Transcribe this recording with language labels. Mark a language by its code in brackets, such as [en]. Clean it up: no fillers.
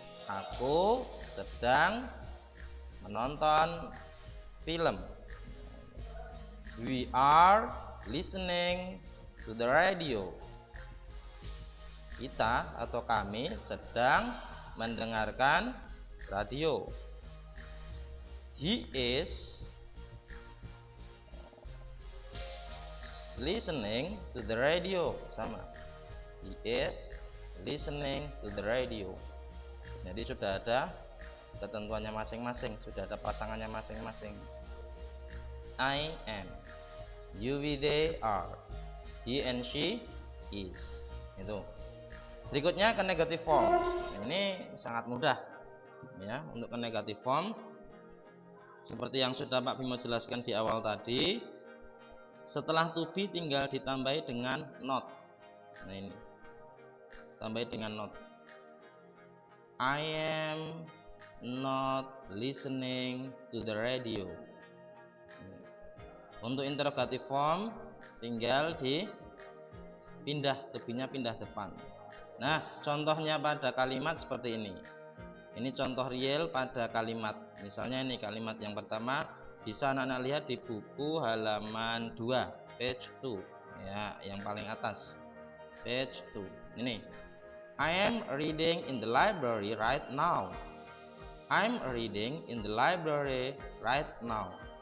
[id] Aku sedang menonton film. [en] We are listening to the radio. [id] Kita atau kami sedang mendengarkan radio. [en] He is listening to the radio. [id] Sama. [en] He is listening to the radio. [id] Jadi sudah ada ketentuannya masing-masing, sudah ada pasangannya masing-masing. [en] I am, you, we, they are, he and she is. [id] Itu. Berikutnya ke negative form. Ini sangat mudah ya untuk ke negative form. Seperti yang sudah Pak Bimo jelaskan di awal tadi, setelah to be tinggal ditambahi dengan not. Nah ini, tambahi dengan not. [en] I am not listening to the radio. [id] Untuk interrogative form tinggal dipindah, to be-nya pindah depan. Nah, contohnya pada kalimat seperti ini. Ini contoh real pada kalimat. Misalnya ini kalimat yang pertama, bisa anak-anak lihat di buku halaman 2, page 2 ya, yang paling atas. Page 2. Ini. [en] I am reading in the library right now. I'm reading in the library right now.